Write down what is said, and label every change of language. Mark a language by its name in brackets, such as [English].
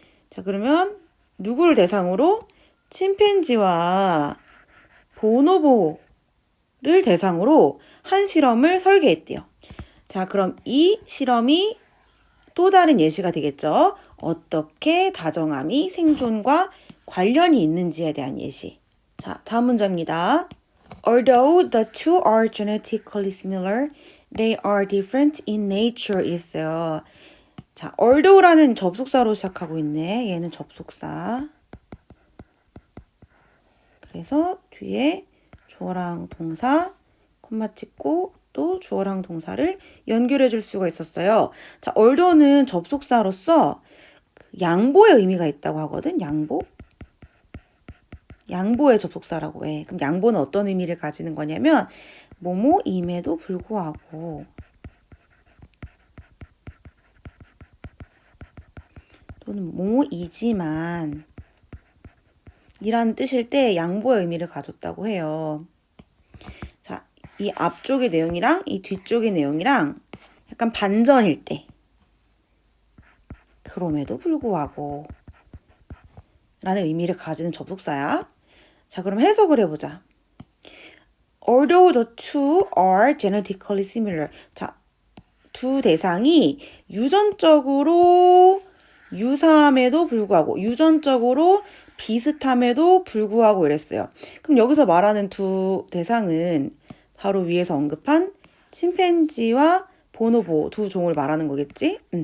[Korean] 자, 그러면 누구를 대상으로? 침팬지와 보노보를 대상으로 한 실험을 설계했대요. 자, 그럼 이 실험이 또 다른 예시가 되겠죠. 어떻게 다정함이 생존과 관련이 있는지에 대한 예시. 자, 다음 문제입니다. [English] Although the two are genetically similar, they are different in nature [Korean] 있어요. 자, although라는 접속사로 시작하고 있네. 얘는 접속사. 그래서 뒤에 주어랑 동사, 콤마 찍고 또 주어랑 동사를 연결해 줄 수가 있었어요. 자, although는 접속사로서 양보의 의미가 있다고 하거든. 양보. 양보의 접속사라고 해. 그럼 양보는 어떤 의미를 가지는 거냐면 뭐뭐임에도 불구하고 또는 뭐뭐이지만 이라는 뜻일 때 양보의 의미를 가졌다고 해요. 자, 이 앞쪽의 내용이랑 이 뒤쪽의 내용이랑 약간 반전일 때 그럼에도 불구하고 라는 의미를 가지는 접속사야. 자, 그럼 해석을 해보자. [English] Although the two are genetically similar. [Korean] 자, 두 대상이 유전적으로 유사함에도 불구하고 유전적으로 비슷함에도 불구하고 이랬어요. 그럼 여기서 말하는 두 대상은 바로 위에서 언급한 침팬지와 보노보 두 종을 말하는 거겠지?